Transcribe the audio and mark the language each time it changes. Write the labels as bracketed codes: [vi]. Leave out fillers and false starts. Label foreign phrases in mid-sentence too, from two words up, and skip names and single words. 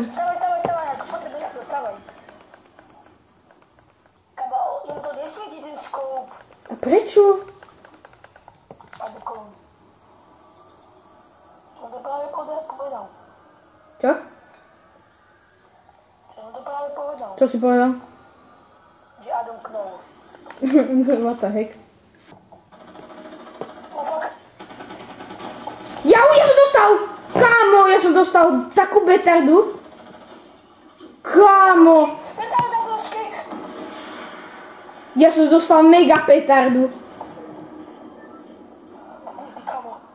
[sk] Stavaj, ako poď sem do jakého, stavaj. Kamo, im to nesvieti ten skóp. A prečo? Aby komu. Som to práve povedal. Čo? Som to práve povedal. Čo si povedal? Že Adam knol. [en] What the heck? Oh fuck. [sk] Ja som dostal! Kámo, ja som dostal takú betardu. Kámo! Petarda proste. Ja som dostal mega petardu. Pusti, kamo.